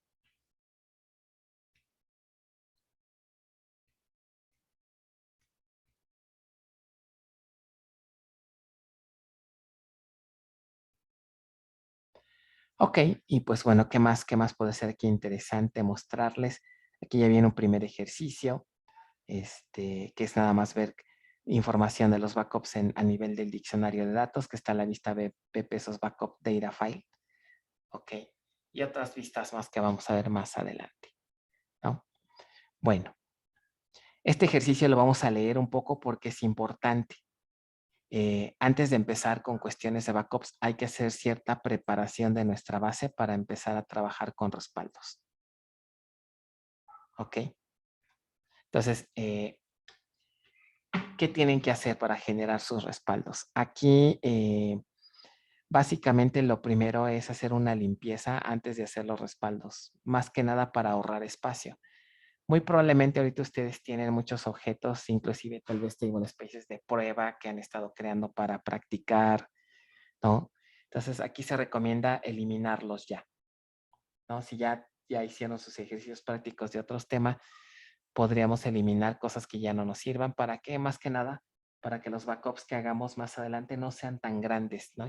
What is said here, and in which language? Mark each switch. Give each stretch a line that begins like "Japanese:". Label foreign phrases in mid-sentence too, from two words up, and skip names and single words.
Spanish: Ok, y pues bueno, ¿qué más puede ser aquí interesante mostrarles? Aquí ya viene un primer ejercicio, que es nada más ver información de los backups a nivel del diccionario de datos, que está a la vista pesos
English: backup data file.
Spanish: Ok, y otras vistas más que vamos a ver más adelante, ¿no? Bueno, este ejercicio lo vamos a leer un poco porque es importante. Antes de empezar con cuestiones de backups, hay que hacer cierta preparación de nuestra base para empezar a trabajar con respaldos. ¿Ok? Entonces, ¿qué tienen que hacer para generar sus respaldos? Aquí, básicamente, lo primero es hacer una limpieza antes de hacer los respaldos, más que nada para ahorrar espacio. Muy probablemente ahorita ustedes tienen muchos objetos, inclusive tal vez
English: table spaces
Spanish: de prueba que han estado creando para practicar, ¿no? Entonces, aquí se recomienda eliminarlos ya, ¿no? Si ya hicieron sus ejercicios prácticos de otros temas, podríamos eliminar cosas que ya no nos sirvan. ¿Para qué? Más que nada, para que los backups que hagamos más adelante no sean tan grandes, ¿no?